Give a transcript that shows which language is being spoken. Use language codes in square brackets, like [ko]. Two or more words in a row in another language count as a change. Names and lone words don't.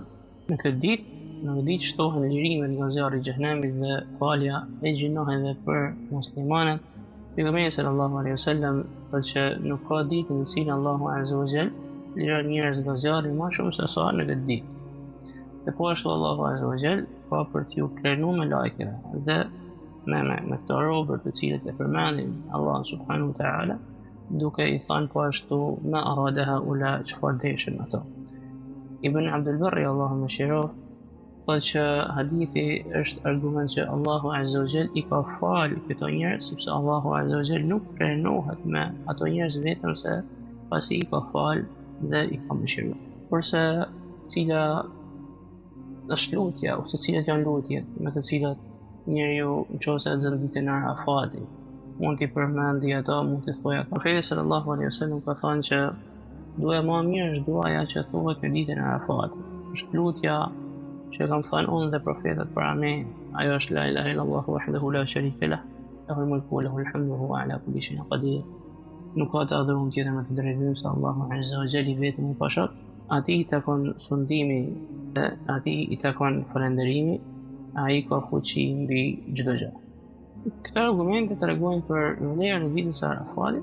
[sq] Në këtë ditë shtohen lirimet nga zjarri i xhenemit dhe falja e gjinoheve për muslimanët Pejgamberi [ar] صلى الله عليه وسلم [sq] thotë që nuk ka ditë në cilën Allahu [ar] عز وجل [sq] liron njerëz nga zjarri më shumë se sa në këtë ditë. Dhe po ashtu Allahu [ar] عز وجل [sq] ka për t'ju krenu me lajkeve dhe me këto robër të cilët e përmendin Allah [ar] سبحانه وتعالى, [sq] duke i thënë po ashtu [ar] ما أراد هؤلاء [sq] çfarë deshin ato. Ibn Abdul Barri Allahu mëshiroft thotë që hadithi është argument që Allahu [ar] عز وجل [sq] i ka fal këto njerëz sepse Allahu [ar] عز وجل [sq] nuk krenohet me ato njerëz vetëm se pasi i ka fal dhe i ka mëshiruar. Kurse cila është lutja ose cilat janë lutjet me të cilat njeriu nëse e zën ditën e Arafatit mund t'i përmendi ato, mund t'i thojë ato. Profeti [ar] صلى الله عليه وسلم [sq] ka thënë që duaja më e mirë është duaja që thuhet në ditën e Arafatit. Është lutja që kam thënë unë dhe profetët para me, ajo është [ar] لا إله إلا الله وحده لا شريك له له الملك وله الحمد وهو على كل شيء قدير. [sq] Nuk ka të adhuruar tjetër me të drejtuar se Allahu [ar] عز وجل [sq] vetëm i pashot. Atij i takon sundimi dhe atij i takon falënderimi, ai ka fuqi mbi çdo gjë. Këto argumente tregojnë për vlerën e ditës së Arafatit.